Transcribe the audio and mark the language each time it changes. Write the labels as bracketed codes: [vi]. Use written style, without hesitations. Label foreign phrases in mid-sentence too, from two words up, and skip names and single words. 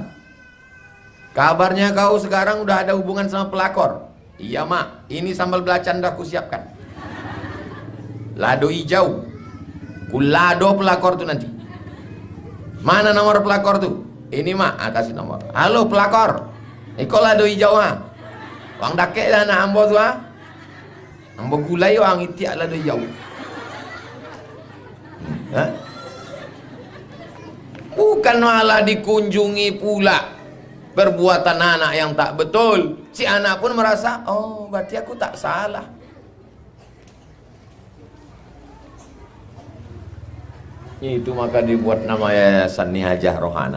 [id] Kabarnya kau sekarang udah ada hubungan sama pelakor. Iya mak, ini sambal belacan dah aku siapkan, [min] lado hijau, [id] kulado pelakor tu nanti. Mana nomor pelakor tuh? Ini mak, kasih nomor. Halo pelakor, ikut [min] lado hijau [id] ha. [min] Wang dakek dah nak ambo tu ha. Ambo gulai wang itiak lado hijau. [id] Bukan malah dikunjungi pula perbuatan anak yang tak betul. Si anak pun merasa, oh berarti aku tak salah. Itu maka dibuat nama Yayasan Nihajah Rohana.